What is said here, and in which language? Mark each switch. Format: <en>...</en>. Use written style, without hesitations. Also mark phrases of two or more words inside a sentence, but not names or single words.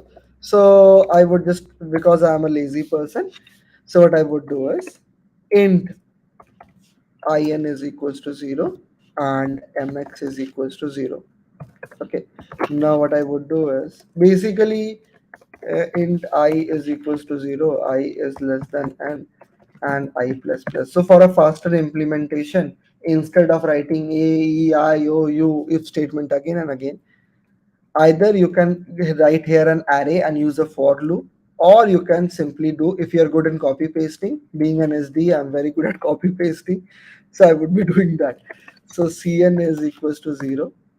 <en>So I would just, because I am a lazy person, so what I would do is int in is equals to 0 and mx is equals to 0. Okay, now what I would do is basically int I is equals to 0, I is less than n, and I plus plus. So for a faster implementation, instead of writing a, e, I, o, u if statement again and again, either you can write here an array and use a for loop, or you can simply do, if you're good in copy pasting, being an SD, I'm very good at copy pasting, so I would be doing that. So cn is equals to 0.</en>